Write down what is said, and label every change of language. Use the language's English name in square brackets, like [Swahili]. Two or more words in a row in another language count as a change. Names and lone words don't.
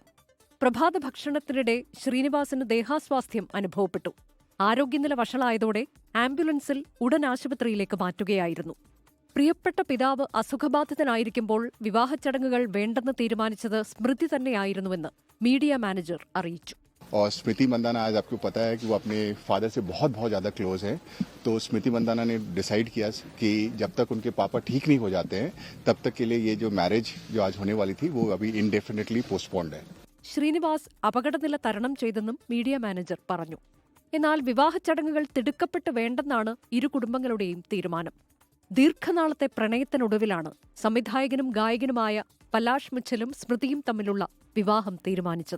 [Malayalam] പ്രഭാത ഭക്ഷണത്തിനിടെ ശ്രീനിവാസിന് ദേഹാസ്വാസ്ഥ്യം അനുഭവപ്പെട്ടു. ആരോഗ്യനില വഷളായതോടെ ആംബുലൻസിൽ ഉടൻ ആശുപത്രിയിലേക്ക് മാറ്റുകയായിരുന്നു. പ്രിയപ്പെട്ട പിതാവ് അസുഖബാധിതനായിരിക്കുമ്പോൾ വിവാഹച്ചടങ്ങുകൾ വേണ്ടെന്ന് തീരുമാനിച്ചത് സ്മൃതി തന്നെയായിരുന്നുവെന്ന് മീഡിയ മാനേജർ അറിയിച്ചു. [Hindi] और स्मृति मंदाना आज आपको पता है कि वो अपने फादर से बहुत ज़्यादा क्लोज है. तो स्मृति मंदाना ने डिसाइड किया कि जब तक उनके पापा ठीक नहीं हो जाते हैं तब तक के लिए ये जो मैरिज जो आज होने वाली थी वो अभी [English] indefinitely postponed [Hindi] है. [Malayalam] ശ്രീനിവാസ് അപകടനില തരണം ചെയ്തെന്നും മീഡിയ മാനേജർ പറഞ്ഞു. എന്നാൽ വിവാഹച്ചടങ്ങുകൾ തിടുക്കപ്പെട്ട് വേണ്ടെന്നാണ് ഇരു കുടുംബങ്ങളുടെയും തീരുമാനം. ദീർഘനാളത്തെ പ്രണയത്തിനൊടുവിലാണ് സംവിധായകനും ഗായകനുമായ പലാഷ് മുച്ചലും സ്മൃതിയും തമ്മിലുള്ള വിവാഹം തീരുമാനിച്ചത്.